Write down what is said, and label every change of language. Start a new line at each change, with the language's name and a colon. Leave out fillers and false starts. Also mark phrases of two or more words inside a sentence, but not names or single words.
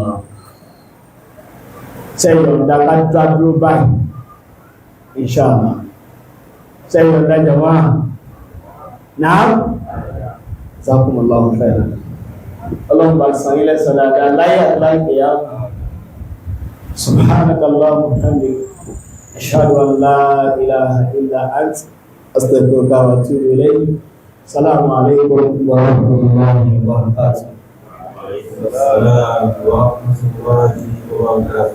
Yoruba: sẹ́yìn ọ̀dà ká dúró báyìí inshallah sẹ́yìn ọ̀dà jọmọ́ náà
Arabic: جزاكم الله خيرا
Yoruba: Ọlọ́run bá san ilẹ̀ sọ̀dá láyé àtúláìpẹ̀ yá
Arabic: سبحانك اللهم وبحمدك أشهد أن لا إله إلا أنت أستغفرك وأتوب إليك. السلام عليكم ورحمة الله وبركاته. السلام ورحمة الله وبركاته.